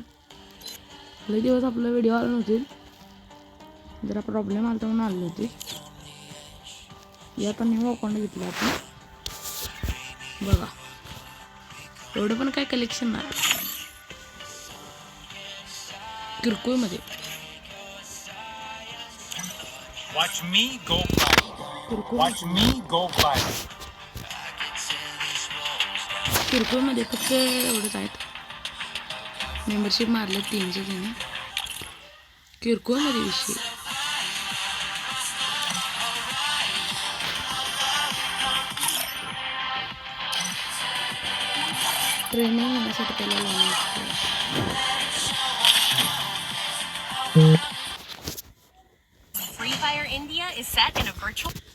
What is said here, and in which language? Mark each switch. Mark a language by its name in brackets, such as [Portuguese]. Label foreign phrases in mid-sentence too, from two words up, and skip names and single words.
[Marathi] लई दिवस आपलं व्हिडिओ आले नव्हते, जरा प्रॉब्लेम आला तर म्हणून आले होते. यात [English] new account [Marathi] घेतलं आपण. बघा एवढं पण काय कलेक्शन नाही किरकोळमध्ये. [English] Watch me go fly. Watch me go fly. [Marathi] किरकोळमध्ये फक्त एवढंच आहेत. मेंबरशिप मारले 300 त्याने. किरकोळमध्ये विषय ट्रेनिंग घेण्यासाठी त्याला लावलं असतं. [English] Free Fire India is set in a virtual